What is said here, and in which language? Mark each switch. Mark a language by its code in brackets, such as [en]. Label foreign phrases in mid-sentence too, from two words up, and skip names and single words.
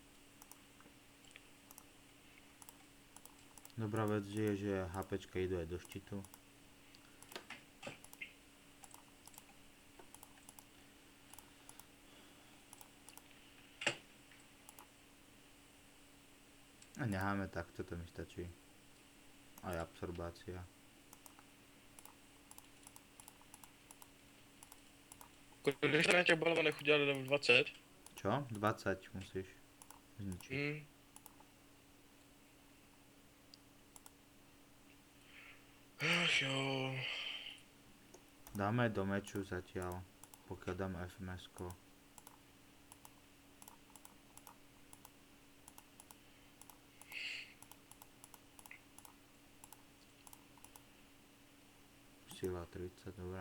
[sk] Dobrá vec je, že HPčka idú aj do štítu. A necháme takto, to mi stačí. Aj absorbácia. [cs] Když jste na těch balvanech udělali level 20? [sk] Čo? 20 musíš zničiť. Ach jo. Dáme do meču zatiaľ, pokiaľ dám FMS-ko. Sila 30, dobré.